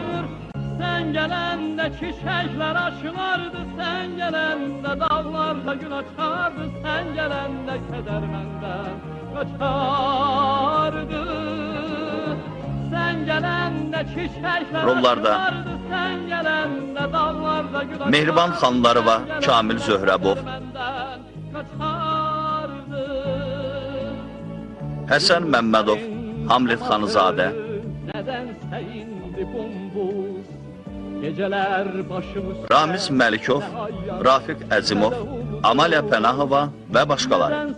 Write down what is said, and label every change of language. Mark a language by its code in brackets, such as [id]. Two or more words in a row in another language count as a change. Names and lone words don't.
[tr] Sen gelende çiçekler açılardı, sen gelende dağlarda gül açardı, sen gelende keder benden kaçardı. Sen gelende çiçekler [az] Rollarda [tr] açılardı, sen gelende dağlarda gül açardı. [az] Mehriban Xanlarova, Kamil Zöhrəbov, Həsən Məmmədov, Hamlet Xanızadə, [tr] Nedense indi bumbuz geceler başımız [az] Ramiz Məlikov, Rafiq Əzimov, Amalya Pənahova və başqaları.